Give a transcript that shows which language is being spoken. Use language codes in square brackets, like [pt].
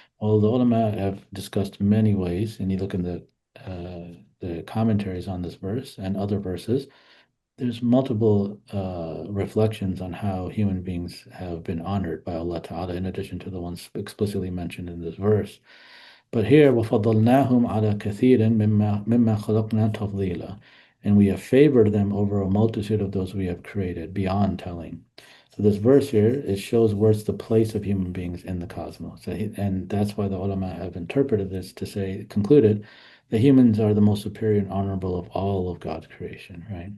[en] Well, the ulama have discussed many ways, and you look in the commentaries on this verse and other verses, there's multiple reflections on how human beings have been honored by Allah Ta'ala, in addition to the ones explicitly mentioned in this verse. But here, [ar] وَفَضَّلْنَاهُمْ عَلَى كَثِيرٍ مِمَّا خَلَقْنَا تَفْضِيلًا. [en] And we have favored them over a multitude of those we have created, beyond telling. So this verse here, it shows where's the place of human beings in the cosmos. And that's why the ulama have interpreted this to say, concluded, that humans are the most superior and honorable of all of God's creation, right?